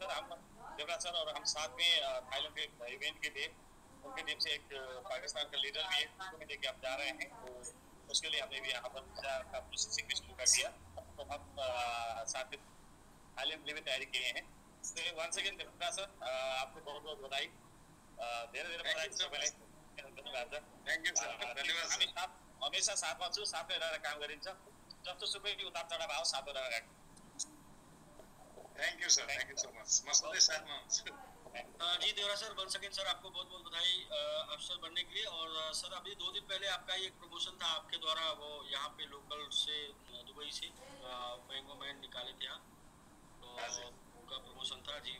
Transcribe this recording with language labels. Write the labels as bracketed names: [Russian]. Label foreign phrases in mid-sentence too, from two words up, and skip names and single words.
[Hindi] सर हम देवराज सर और हम साथ में थाईलैंड के इवेंट के लिए उनकी टीम से एक पाकिस्तान का लीडर भी है, उसको भी लेके आप जा रहे हैं, तो उसके लिए हमने भी यहाँ पर प्रोसेसिंग शुरू कर दिया, तो हम साथ में थाईलैंड के लिए भी तैयारी किए हैं। तो [English] once again [Hindi] देवराज सर, आपको बहुत बहुत बधाई, धीरे बधाई से पहले धन्यवाद सर। [English] thank you sir, धन्यवाद। [Nepali] हमेशा साथमा छु, साथै रहेर काम गरिन्छ, जस्तो सुकै उतार चढाव आओ साथै रहेर। [English] thank you sir, thank you so much, [Hindi] मैं सदैव साथ में हूँ। जी देवराज सर, [English] one second sir, [Hindi] आपको बहुत बहुत बधाई अफसर बनने के लिए। और सर अभी 2 दिन पहले आपका एक प्रमोशन था आपके द्वारा, वो यहाँ पे लोकल से दुबई से मैंगो मैन निकाले थे आप, तो उनका प्रमोशन था जी।